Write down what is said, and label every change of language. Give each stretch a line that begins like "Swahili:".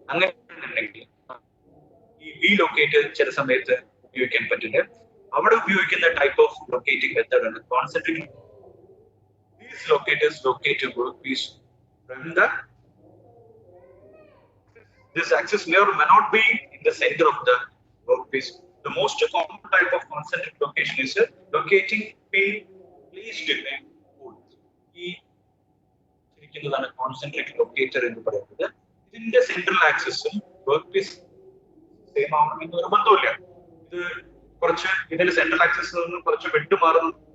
Malayalam: അങ്ങനെ ഈ V locate ചില സമയത്ത് ഉപയോഗിക്കാൻ പറ്റില്ല. അവിടെ ഉപയോഗിക്കുന്ന ടൈപ്പ് ഓഫ് ലൊക്കേറ്റിംഗ് മെത്തേഡ് ആണ് concentric.
English: These locators locate a workpiece from this axis may or may not be in the center of the workpiece. The most common type of concentric location is locating pin placed in a hole.
Malayalam: ഈ ഇരിക്കുന്നതാണ് concentric locator എന്ന് പറയുന്നത്. ഇതിന്റെ central ആക്സിസും workpiece same ആവണമെന്ന് നിർബന്ധമില്ല. ഇത് കുറച്ച് ഇതിന്റെ സെൻട്രൽ ആക്സിസിൽ നിന്ന് കുറച്ച് വിട്ടുമാറുന്നു.